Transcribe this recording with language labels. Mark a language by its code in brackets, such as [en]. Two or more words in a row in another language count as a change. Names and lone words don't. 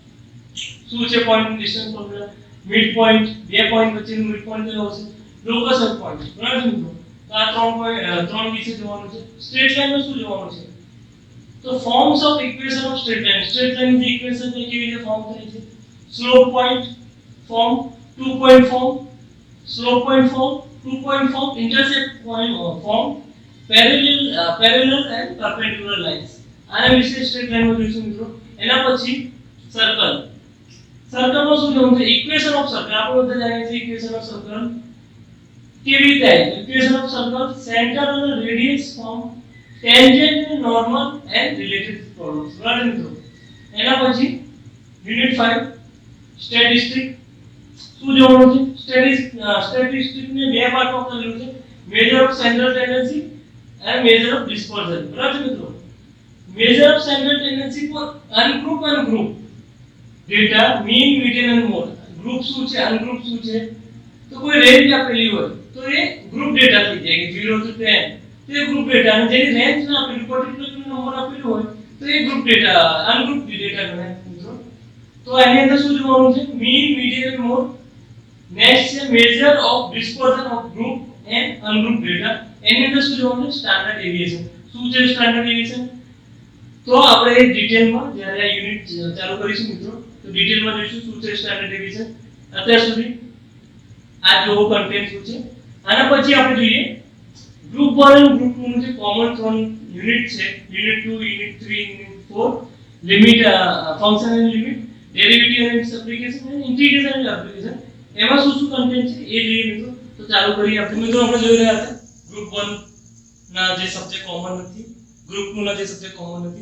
[gu] શું છે [en] point distance formula mid point [gu] બે પોઈન્ટ વચ્ચેનું [en] mid point [gu] કયો હશે [en] locus point [gu] બરાબર મિત્રો તો આ ત્રણ વિશે જોવાનું છે [en] straight lineમાં [gu] શું જોવાનું છે તો [en] forms of equation of straight line [gu] ની ઇક્વેશન ને કેવી રીતે ફોર્મ થાય છે [en] slope point form 2 point form slope point form 2 point form intersect point form parallel and perpendicular lines [gu] આના વિશે [en] straight lineમાં [gu] જોઈશું મિત્રો એના પછી સર્કલ સર્કલમાં શું જોવાનું છે [en] equation of circle [gu] આપણે બધા જાણીએ છીએ [en] equation of circle [gu] કેવી રીતે આવે [en] equation of circle centre [gu] અને [en] radius form tangent [gu] અને [en] normal and related problems [gu] બરાબર મિત્રો એના પછી [en] unit 5 statistic [gu] શું જોવાનું છે સ્ટેટિસ્ટિક ને બે પાર્ટમાં કરેલું છે [en] measure of central tendency and measure of dispersion [gu] બરાબર મિત્રો [en] measure of central tendency for ungroup and group data mean median and mode group [gu] શું છે ungroup શું છે તો કોઈ રેન્જ આપેલી હોય તો એ [en] group data [gu] થઈ જાય કે 0 થી 10 તો એ [en] group data [gu] અને જેની રેન્જ ના આપેલી પર્ટિક્યુલર નંબર આપેલું હોય તો એ [en] group data [gu] ungroup ડેટા ગણાય મિત્રો તો એની અંદર શું જોવાનું છે [en] mean median and mode [gu] નેક્સ્ટ છે [en] measure of dispersion of group and ungroup data [gu] એની અંદર શું જોવાનું છે [en] standard deviation [gu] શું છે [en] standard deviation [gu] તો આપણે એ ડિટેલમાં જ્યારે આ યુનિટ ચાલુ કરીશું મિત્રો તો ડિટેલમાં જોઈશું શું છે [en] standard deviation [gu] અત્યાર સુધી આ જોવો કન્ટેન્ટ શું છે આના પછી આપણે જોઈએ ગ્રુપ 1 અને ગ્રુપ 2 નું જે કોમન ત્રણ યુનિટ છે [en] unit 2 unit 3 unit 4 limit function and limit derivative and its application and integration and application [gu] એમાં શું કન્ટેન્ટ છે એ જોઈએ મિત્રો તો ચાલુ કરીએ આપણે મિત્રો આપણે જોઈ રહ્યા હતા ગ્રુપ 1 ના જે [en] subject common [gu] નથી, ગ્રુપ 2 ના જે [en] subject common [gu] નથી.